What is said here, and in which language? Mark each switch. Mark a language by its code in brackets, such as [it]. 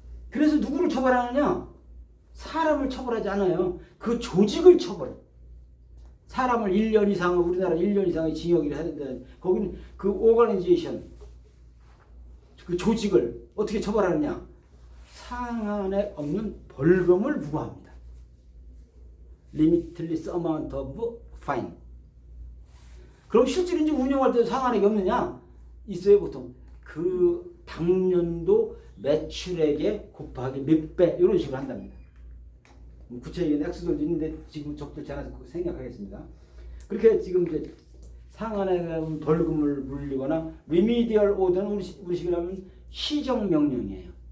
[ko] 그래서 누구를 처벌하느냐? 사람을 처벌하지 않아요. 그 조직을 처벌해. 사람을 1년 이상, 우리나라 1년 이상의 징역을 해야 된다는, 거기는 그 오거니제이션, 그 조직을 어떻게 처벌하느냐? 상한에 없는 벌금을 부과합니다. [en] Limitless amount of fine. [ko] 그럼 실제로 이제 운영할 때 상한액이 없느냐? 있어요, 보통. 그 당년도 매출액에 곱하기 몇 배, 이런 식으로 한답니다. 구체적인 액수들도 있는데 지금 적절치 않아서 생략하겠습니다. 그렇게 지금 이제 상한액 벌금을 물리거나 remedial order는 우리식으로 하면 시정명령이에요.